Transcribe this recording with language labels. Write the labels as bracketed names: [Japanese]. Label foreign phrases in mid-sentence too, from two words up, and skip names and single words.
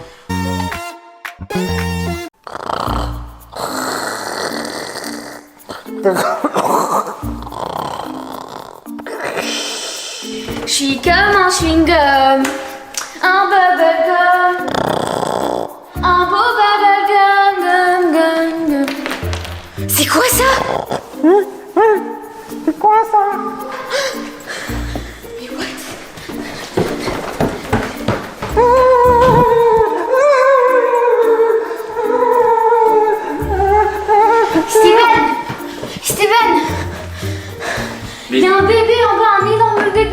[French] Je suis comme un chewing-gum, un bubblegum, un beau bubblegum, gum, gum, gum. C'est quoi ça? C'est quoi ça? Mais what? Steven, il y a un bébé en bas, un énorme bébé.